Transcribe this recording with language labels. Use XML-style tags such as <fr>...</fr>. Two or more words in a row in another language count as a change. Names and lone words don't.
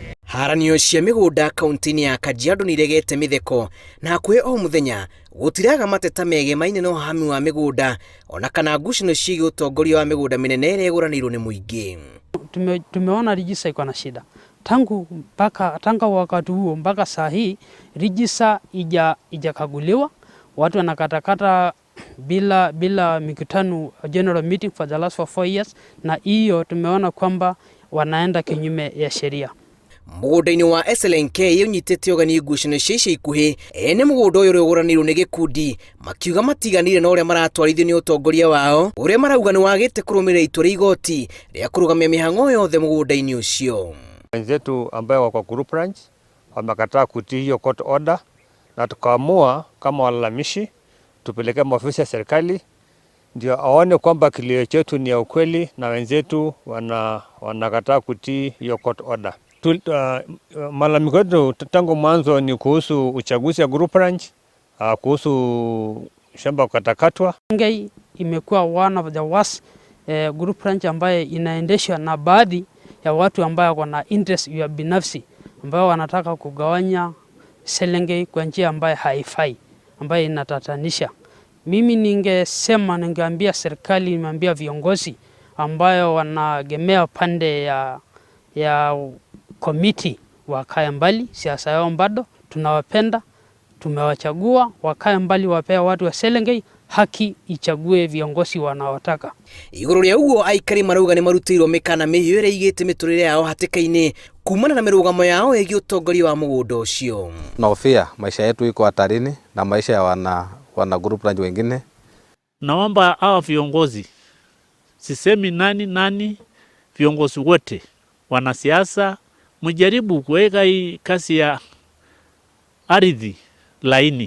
<ki>Haranio cia mĩgũnda kauntĩ-inĩ ya Kajiado ni iregete mĩtheko na hakuhĩ o mũthenya gũtiraga mateta mege maine no hami wa mĩgũnda ona kana ngucanio ciĩgiĩ ũtongoria wa mĩgũnda mĩnene ĩrĩa ĩgũranĩirwo nĩ mũingĩ.</ki> <sw>Tumeona register iko na shida tangu wakati huo mpaka saa hii register ijakaguliwa, watu wanakatakata bila mikutano</sw> <en>general meeting for the last 4 years,</en> <sw>na hiyo tumeona kwamba wanaenda kinyume ya sheria.</sw> <ki>Mũgũnda-inĩ wa SLNK ũnyitĩte ũgani ngucanio cia ica ikuhĩ ene mũgũnda ũyũ ũrĩa ũgũranĩirwo nĩ gĩkundi makiuga matiganire na ũrĩa maratwarithio nĩ ũtongoria wao ũrĩa marauga nĩ wagĩte kũrũmĩrĩra itua rĩa igoti rĩa kũrũgamia mĩhang'o yothe mũgũnda-inĩ ũcio.</ki> <sw>Wenzetu ambao wako</sw> <en>group ranch</en> <sw>wamekataa kutii hiyo</sw> <en>court order,</en> <sw>na tukaamua kama walalamishi tupeleke maofisi ya serikali ndio aone kwamba kilio chetu ni ya ukweli na wenzetu wanakataa kutii hiyo</sw> <en>court order.</en> <sw>Malalamiko yetu tangu mwanzo ni kuhusu uchaguzi ya</sw> <en>group ranch,</en> <sw>kuhusu shamba kukatakatwa. Ngei imekuwa</sw> <en>one of the worst group ranch</en> <sw>ambaye inaendeshwa na baadhi ya watu ambao wana interest ya binafsi ambao wanataka kugawanya Selengei kwa njia ambayo haifai, ambayo inatatanisha. Mimi ningeambia serikali, nimeambia viongozi ambayo wanagemea pande ya committee wakae mbali, siasa yao bado tunawapenda, tumewachagua, wakae mbali, wapea watu wa Selengei haki, ichague viongozi wanaotaka.</sw> <ki>Igũrũ rĩa ũguo aikari marauga nĩ marutĩirwo mĩkana mĩhiũ ĩrĩa igĩte mĩtũrĩre yao hatĩka-inĩ kumana na mĩrũgamo yao ĩgiĩ ũtongoria wa mũgũnda ũcio.</ki> <sw>Nahofia maisha yetu iko hatarini na maisha ya wana</sw> <en>group ranch</en> <sw>wengine. Naomba hawa viongozi, sisemi nani, viongozi wote, wanasiasa, mjaribu kuweka hii kasi ya ardhi laini.</sw>